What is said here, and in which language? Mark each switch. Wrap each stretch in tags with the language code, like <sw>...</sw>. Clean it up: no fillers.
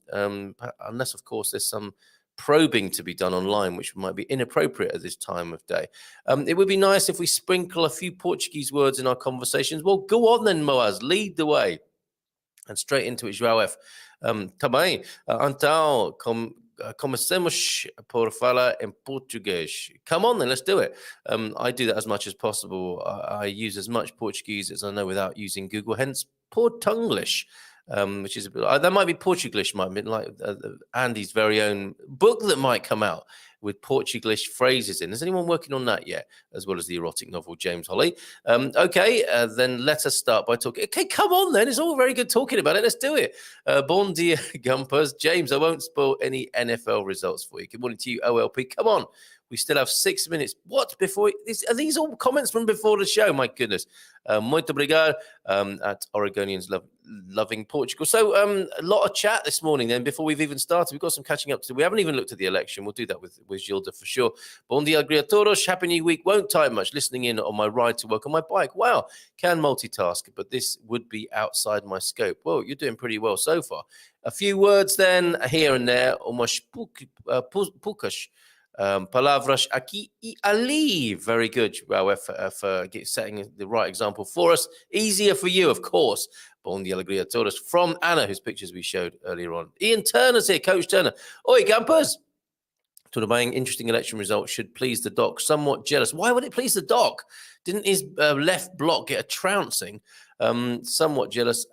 <en>Unless, of course, there's some probing to be done online, which might be inappropriate at this time of day. It would be nice if we sprinkle a few Portuguese words in our conversations. Well, go on then, Moaz, lead the way. And straight into it, João F.</en> <pt>Também, então, Comecemos por falar em português.</pt> <en>Come on then, let's do it. I do that as much as possible. I use as much Portuguese as I know without using Google, hence Portunglish. Which is a bit, that might be Portuglish, might be like Andy's very own book that might come out with Portuglish phrases in. Is anyone working on that yet, as well as the erotic novel James Holly? Okay, then let us start by talking. Okay, come on then. It's all very good talking about it. Let's do it.</en> <pt>Bon dia,</pt> <en>Gumpers. James, I won't spoil any NFL results for you. Good morning to you, OLP. Come on. We still have 6 minutes. What? Are these all comments from before the show? My goodness.</en> <pt>Muito obrigado</pt> <en>at Oregonians loving Portugal. So a lot of chat this morning then before we've even started. We've got some catching up to do. We haven't even looked at the election. We'll do that with Gilda for sure.</en> <pt>Bon dia, todos.</pt> <en>Happy New Week. Won't time much. Listening in on my ride to work on my bike. Wow. Can multitask, but this would be outside my scope. Well, you're doing pretty well so far. A few words then here and there.</en> <pt>Umas poucas palavras aqui e ali.</pt> <en>Very good, Raul, for setting the right example for us. Easier for you, of course.</en> <pt>Bon dia, alegria a todos.</pt> <en>From Anna, whose pictures we showed earlier on. Ian Turner's here, Coach Turner.</en> <pt>Oi,</pt> <en>Gumpers.</en> <pt>Tudo bem,</pt> <en>interesting election result should please the doc. Somewhat jealous. Why would it please the doc? Didn't his left block get a trouncing? Somewhat jealous.</en>